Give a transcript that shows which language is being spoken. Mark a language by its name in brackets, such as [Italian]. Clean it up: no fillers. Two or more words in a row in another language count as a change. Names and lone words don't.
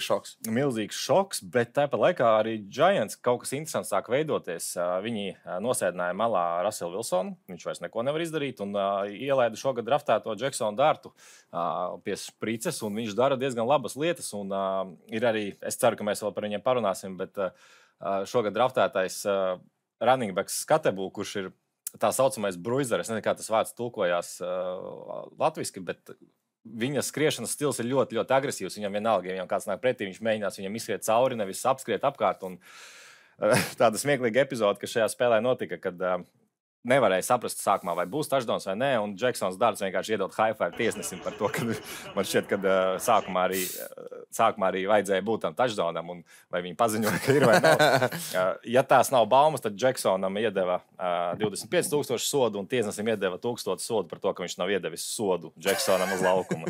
[Latvian] šoks, bet tāpat laikā arī Giants kaut kas interesants sāk veidoties. Viņi nosēdināja malā Russellu Wilsonu, viņš vairs neko nevar izdarīt, un ielaida šogad draftēto Jacksonu Dartu pie sprices, un viņš dara diezgan labas lietas, un ir arī, es ceru, ka mēs vēl par viņiem parunāsim, bet šogad draftētais [English] running backs [Latvian] Skatebu, kurš ir tā saucamais bruizer, es nezinu, kā tas vārds tulkojās latviski, bet viņa skriešanas stils ir ļoti, ļoti agresīvs. Viņam vienalga, ja viņam kāds nāk pretī, viņš mēģinās viņam izskriet cauri, nevis apskriet apkārt. Un tāda smieklīga epizode, kas šajā spēlē notika, kad nevarēja saprast sākumā, vai būs touchdowns vai nē, un Jacksons Darts vienkārši iedod [English] high five [Latvian] tiesnesim par to, ka man šķiet, ka sākumā arī vajadzēja būt tam touchdownam, un vai viņi paziņoja, ka ir vai nav. Ja tās nav baumas, tad Jacksonam iedeva 25,000 sodu, un tiesnesim iedeva 1,000 sodu par to, ka viņš nav iedevis sodu Jacksonam uz laukuma.